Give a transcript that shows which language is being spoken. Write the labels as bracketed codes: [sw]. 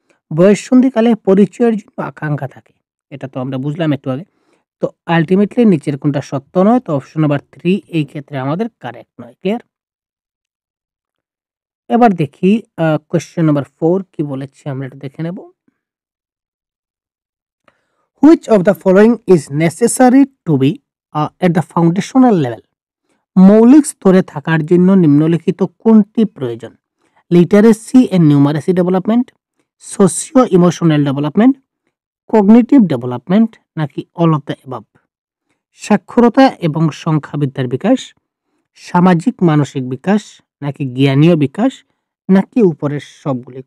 [bn] বয়ঃসন্ধিকালে পরিচয়ের জন্য আকাঙ্ক্ষা থাকে। এটা তো আমরা বুঝলাম একটু আগে। তো আল্টিমেটলি নিচের কোনটা সত্য নয়, তো অপশন নাম্বার 3 এই ক্ষেত্রে আমাদের কারেক্ট নয়। ক্লিয়ার? এবার দেখি কোয়েশ্চেন নাম্বার 4 কি বলেছে আমরা একটু দেখে নেব। [en] Which of the following is necessary to be at the foundational level? [bn] মৌলিক স্তরে থাকার জন্য নিম্নলিখিত কোনটি প্রয়োজন? [en] Literacy and numeracy development, socio emotional development, cognitive development নাকি all of the above? [bn] সাক্ষরতা এবং সংখ্যাবিদ্যার বিকাশ, সামাজিক মানসিক বিকাশ নাকি জ্ঞানীয় বিকাশ নাকি উপরের সবগুলি?